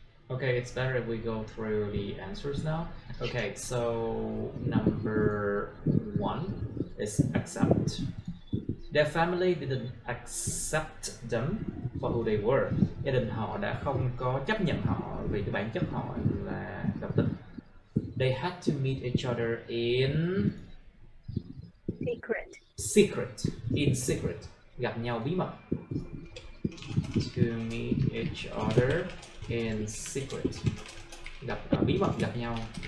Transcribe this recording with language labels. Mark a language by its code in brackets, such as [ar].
[en] Okay, it's better if we go through the answers now. Okay, so number 1 is accept. Their family didn't accept them for who they were. [vi] Gia đình họ đã không có chấp nhận họ vì cái bản chất họ là độc tính. [en] They had to meet each other in secret. [vi] Gặp nhau bí mật. [en] To meet each other in secret. [vi] Gặp bí mật gặp nhau.